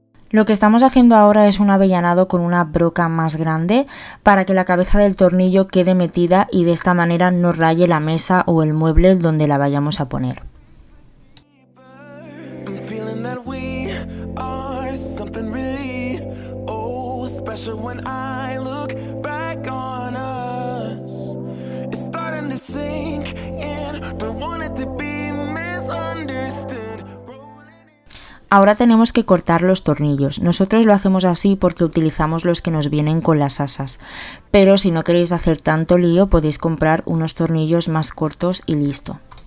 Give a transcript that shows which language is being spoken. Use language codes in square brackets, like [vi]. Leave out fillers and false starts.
[es] Lo que estamos haciendo ahora es un avellanado con una broca más grande para que la cabeza del tornillo quede metida y de esta manera no raye la mesa o el mueble donde la vayamos a poner. [en] I'm feeling that we are something really special when I look back on us. It's starting to sink in, don't want it to be misunderstood. [es] Ahora tenemos que cortar los tornillos. Nosotros lo hacemos así porque utilizamos los que nos vienen con las asas. Pero si no queréis hacer tanto lío, podéis comprar unos tornillos más cortos y listo.